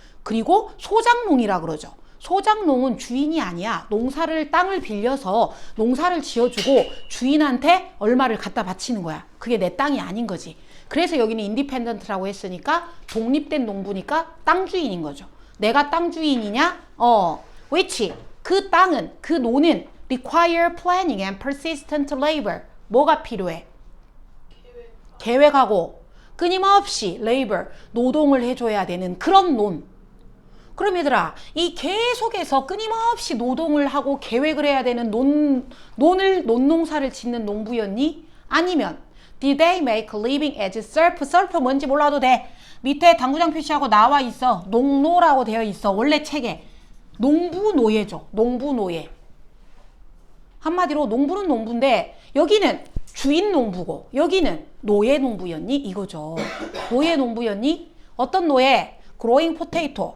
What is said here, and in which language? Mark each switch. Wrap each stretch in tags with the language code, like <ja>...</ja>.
<ko>그리고 소장농이라 그러죠. 소장농은 주인이 아니야. 땅을 빌려서 농사를 지어주고 주인한테 얼마를 갖다 바치는 거야. 그게 내 땅이 아닌 거지. 그래서 여기는 인디펜던트라고 했으니까 독립된 농부니까 땅 주인인 거죠. 내가 땅 주인이냐?</ko> <en>which</en> <ko>그 땅은 그 논은</ko> <en>require planning and persistent labor.</en> <ko>뭐가 필요해? 계획하고 끊임없이 labor, 노동을 해줘야 되는 그런 논. 그럼 얘들아, 이 계속해서 끊임없이 노동을 하고 계획을 해야 되는 논농사를 짓는 농부였니? 아니면</ko> <en>did they make a living as serf?</en> <ko>serf 뭔지 몰라도 돼. 밑에 당구장 표시하고 나와 있어. 농노라고 되어 있어. 원래 책에. 농부노예죠. 농부노예. 한마디로 농부는 농부인데 여기는 주인 농부고 여기는 노예 농부였니? 이거죠. 노예 농부였니? 어떤 노예?</ko> <en>growing potato.</en>